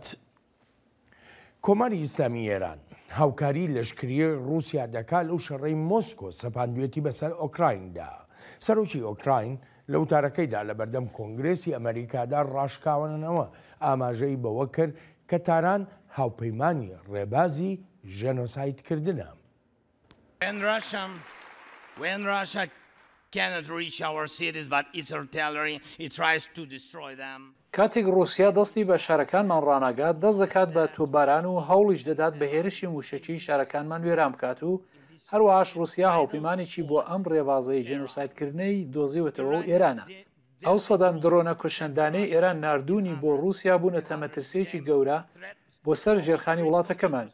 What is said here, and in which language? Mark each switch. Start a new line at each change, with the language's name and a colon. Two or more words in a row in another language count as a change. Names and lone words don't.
Central Kurdish: کۆماری ئیسلامی ئێران هاوکاری لەشکری رووسیا دەکات لەو شەڕەی مۆسکۆ سەپاندوێتی بەسەر ئۆکرایندا. سەرۆکی ئۆکراین لە وتارەکەیدا لە بەردەم کۆنگرێسی ئەمریکادا ڕاشکاوانەوە ئاماژەی بەوە کرد کە تاران هاوپەیمانی ڕێبازی ژێنۆسایدکردنە.
English: When Russia cannot reach our cities, but its artillery, it tries to destroy them.
Central Kurdish: کاتێک رووسیا دەستی بە شارەکانمان ڕانەگات دەست دەکات بە تۆباران و هەوڵیش دەدات بە هێرشی موشەکی شارەکانمان وێران بکات و هەروەهاش رووسیا هاوپەیمانێکی بۆ ئەم ڕێبازەی ژێنۆسایدکردنەی دۆزیوەتەوە و ئێرانە. ئەو سەدان درۆنە کوشندانەی ئێران ناردوونی بۆ رووسیا بوونەتە مەترسیەکی گەورە بۆ سەر ژێرخانی وڵاتەکەمان.